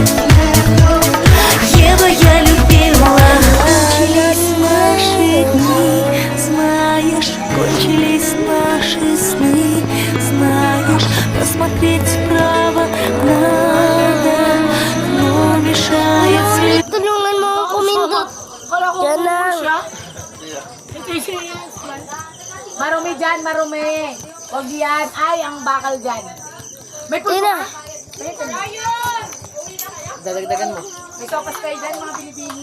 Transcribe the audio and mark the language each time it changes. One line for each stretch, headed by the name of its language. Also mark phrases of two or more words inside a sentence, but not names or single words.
Russian: Ева, я любила. Кончились наши дни, знаешь, кончились наши сны, знаешь, посмотреть вправо надо, но мешает свет.
Filipino: Tulungan mo akong kumindot. Yan lang. Marumi dyan, marumi. Huwag yan. Ay, ang bakal dyan. May pulpo Tina. ka? Dadagdagan mo. May sopas kayo dyan, mga binibini.